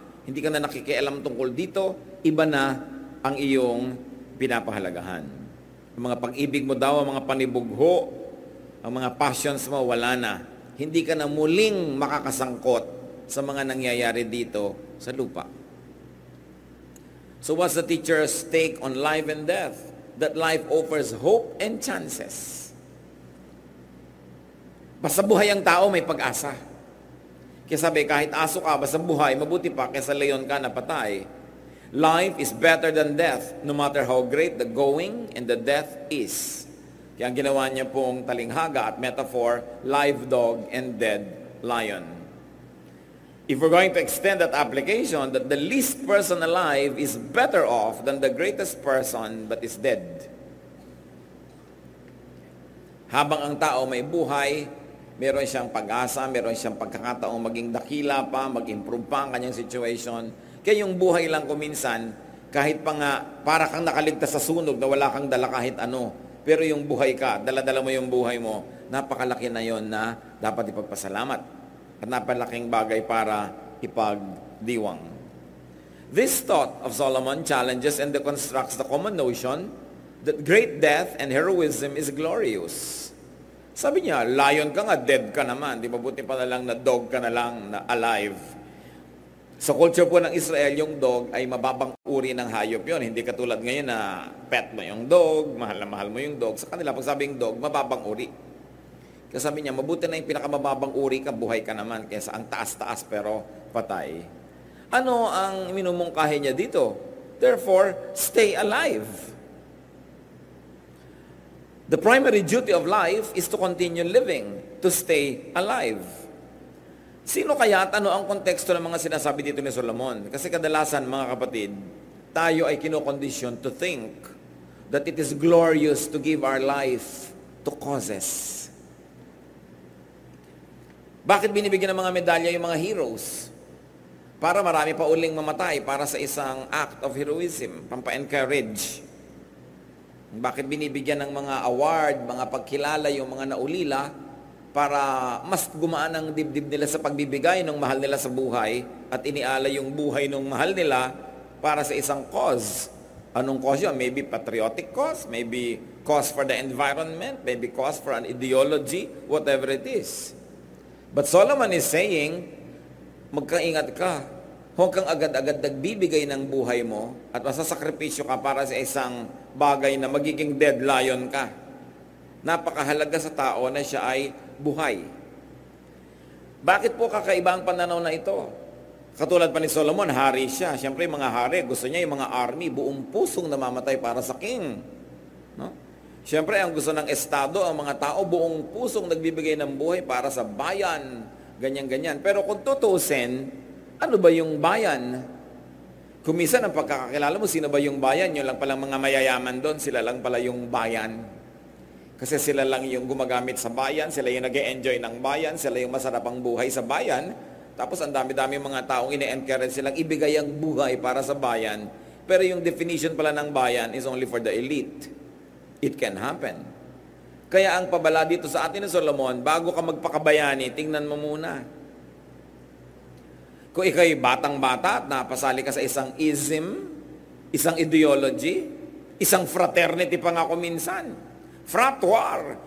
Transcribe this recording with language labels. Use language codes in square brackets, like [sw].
[tl] Hindi ka na nakikialam tungkol dito, iba na ang iyong pinapahalagahan. Ang mga pag-ibig mo daw, ang mga panibugho, ang mga passions mo, wala na. Hindi ka na muling makakasangkot sa mga nangyayari dito sa lupa. [en] So what's the teacher's take on life and death? That life offers hope and chances. [tl] Basta buhay ang tao, may pag-asa. Kaya sabi, kahit aso ka, basta buhay, mabuti pa kaysa leon ka na patay. [en] Life is better than death, no matter how great the going and the death is. [tl] Kaya ang ginawa niya pong talinghaga at metaphor, [en] live dog and dead lion. If we're going to extend that application, that the least person alive is better off than the greatest person but is dead. [tl] Habang ang tao may buhay, meron siyang pag-asa, meron siyang pagkakataong maging dakila pa, mag-improve pa ang kanyang situation. Kaya yung buhay lang kuminsan, kahit pa nga para kang nakaligtas sa sunog na wala kang dala kahit ano, pero yung buhay ka, dala-dala mo yung buhay mo, napakalaki na yon na dapat ipagpasalamat. At napalaking bagay para ipagdiwang. [en] This thought of Solomon challenges and deconstructs the common notion that great death and heroism is glorious. [tl] Sabi niya, lion ka nga, dead ka naman. Di ba buti pa na lang na dog ka na lang, na alive. Sa culture po ng Israel, yung dog ay mababang uri ng hayop yon. Hindi katulad ngayon na pet mo yung dog, mahal na mahal mo yung dog. Sa kanila, pag sabing dog, mababang uri. Kaya sabi niya, mabuti na yung pinakamababang uri ka, buhay ka naman, kaysa ang taas-taas pero patay. Ano ang minumungkahi niya dito? [en] Therefore, stay alive. The primary duty of life is to continue living, to stay alive. [tl] Sino kaya at ano ang konteksto ng mga sinasabi dito ni Solomon? Kasi kadalasan, mga kapatid, tayo ay kinokondisyon [en] to think that it is glorious to give our life to causes. [tl] Bakit binibigyan ng mga medalya yung mga heroes? Para marami pa uling mamatay para sa isang [en] act of heroism, [tl] pampa-encourage. Bakit binibigyan ng mga award, mga pagkilala yung mga naulila para mas gumaan ang dibdib nila sa pagbibigay ng mahal nila sa buhay at inialay yung buhay ng mahal nila para sa isang cause. Anong cause yun? [en] Maybe patriotic cause, maybe cause for the environment, maybe cause for an ideology, whatever it is. But Solomon is saying, [tl] magkaingat ka. Huwag kang agad-agad nagbibigay ng buhay mo at masasakripisyo ka para sa isang bagay na magiging dead lion ka. Napakahalaga sa tao na siya ay buhay. Bakit po kakaiba ang pananaw na ito? Katulad pa ni Solomon, hari siya. Siyempre, mga hari, gusto niya yung mga army, buong pusong namamatay para sa king. No? Siyempre, ang gusto ng estado, ang mga tao, buong pusong nagbibigay ng buhay para sa bayan. Ganyan-ganyan. Pero kung tutusin, ano ba yung bayan? Kung minsan ang pagkakakilala mo, sino ba yung bayan? Yun lang palang mga mayayaman doon, sila lang pala yung bayan. Kasi sila lang yung gumagamit sa bayan, sila yung nag-e-enjoy ng bayan, sila yung masarap ang buhay sa bayan. Tapos ang dami-dami mga taong ine-encourage silang ibigay ang buhay para sa bayan. Pero yung definition pala ng bayan [en] is only for the elite. It can happen. [tl] Kaya ang pabala dito sa atin ni Solomon, bago ka magpakabayani, tingnan mo muna. Kung ikaw'y batang-bata at napasali ka sa isang ism, isang ideology, isang fraternity pa nga ako minsan, frat war.